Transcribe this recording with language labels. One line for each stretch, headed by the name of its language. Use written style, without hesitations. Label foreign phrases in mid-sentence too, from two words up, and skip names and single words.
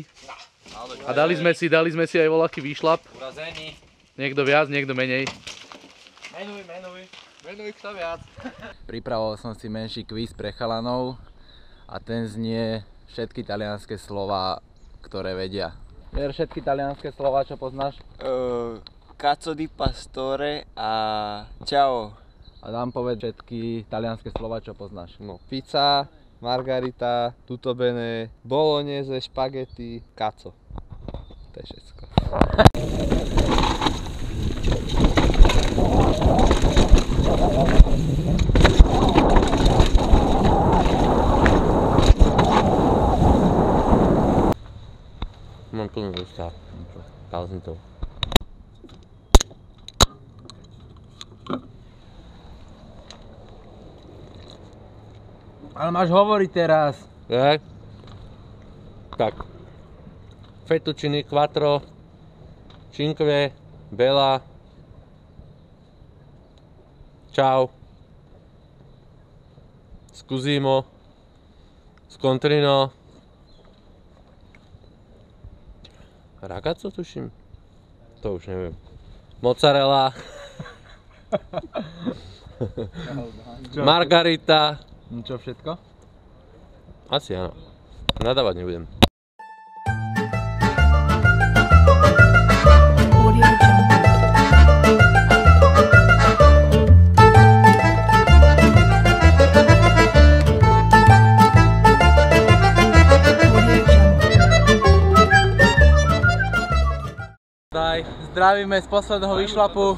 Slovak: A dali sme si aj voľaký výšlap. Niekto viac, niekto menej. Menuj kto viac. Pripravoval som si menší kvíz pre chalanov a ten znie všetky talianske slová, ktoré vedia. Ver všetky talianske slová, čo poznáš?
Italian: Cazzo di pastore a ciao.
Slovak: A dám povedať všetky talianske slová, čo poznáš.
Italian: No, pizza, margarita, tutto bene, bolognese, spaghetti, cazzo.
Slovak: To je všetko. Mám plnú ústa. Dal som to. Ale máš hovoriť teraz. Tak.
Italian: Fettuccine quattro, cinque, bella. Ciao. Scusimo. Scontrino. Ragazzo tuším?
Slovak: To už neviem. Mozzarella. Margarita. Čo všetko? Asi áno. Nadávať nebudem. Zdravíme z posledného výšlapu.